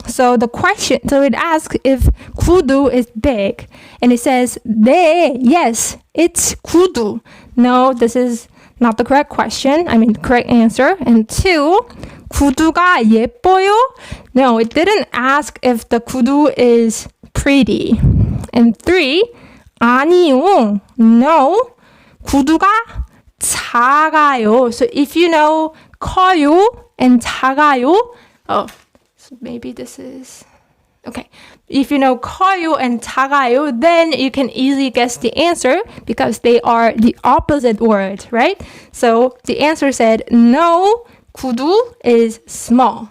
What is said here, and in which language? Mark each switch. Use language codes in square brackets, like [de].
[en] So it asks if 구두 is big. And it says, [ko] 네, [en] yes, it's 구두. No, this is not the correct question. I mean, the correct answer. And 2, [ko] 구두가 예뻐요? [en] No, it didn't ask if the 구두 is pretty. And 3, [ko] 아니요, [en] no, [ko] 구두가 작아요. [en] So if you know 커요 and 작아요, so maybe this is okay. If you know 커요 and 작아요, then you can easily guess the answer because they are the opposite words, right? So the answer said no, 구두 is small.